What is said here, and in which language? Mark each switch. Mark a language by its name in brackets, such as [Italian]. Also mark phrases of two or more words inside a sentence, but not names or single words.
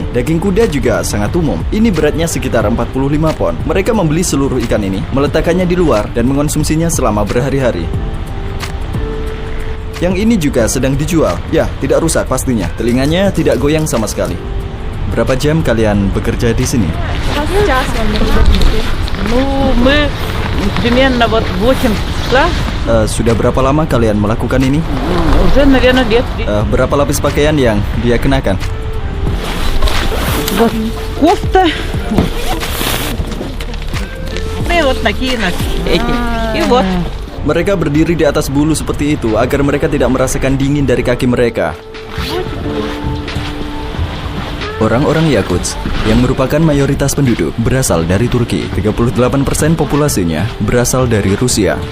[Indonesian] Daging kuda juga sangat umum. Ini beratnya sekitar 45 pon. Mereka membeli seluruh ikan ini, meletakkannya di luar, dan mengonsumsinya selama berhari-hari. Yang ini juga sedang dijual. Ya, tidak rusak pastinya. Telinganya tidak goyang sama sekali. Berapa jam kalian bekerja di sini? [Russian] Примерно вот 8 часа. [Indonesian] Sudah berapa lama kalian melakukan ini? [Russian] Уже, наверное, лет 3. [Indonesian] Berapa lapis pakaian yang dia kenakan? [Russian] Вот кофта. И вот такие эти. И вот. [Indonesian] Mereka berdiri di atas bulu seperti itu agar mereka tidak merasakan dingin dari kaki mereka. Orang-orang Yakutsk yang merupakan mayoritas penduduk berasal dari Turki. 38% populasinya berasal dari Rusia.